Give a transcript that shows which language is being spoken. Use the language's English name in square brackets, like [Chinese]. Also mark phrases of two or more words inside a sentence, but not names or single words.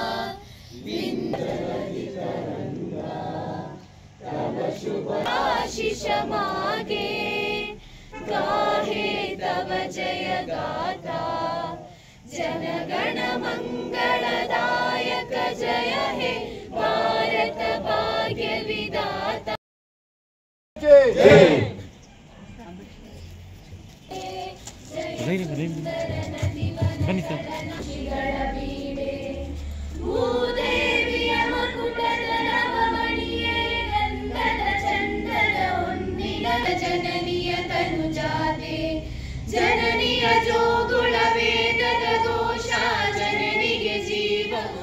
[Bangla] বিন্ধ্য তব শুভ আশিষ মাগে গাহে তব জয় গাথা জনগণ মঙ্গলদায়ক জয় হে ভারত ভাগ্য বিধাতা [Kannada] ಭೂದೇವಿಯ ಮಕುಟದ ನವಮಣಿಯೇ ಗಂಧದ ಚಂದನ ಹೊನ್ನಿನ ಜನನಿಯ ತನುಜಾತೆ ಜನನಿಯ ಜೋಗುಳ ವೇದದ ಘೋಷ ಜನನಿಗೆ ಜೀವವು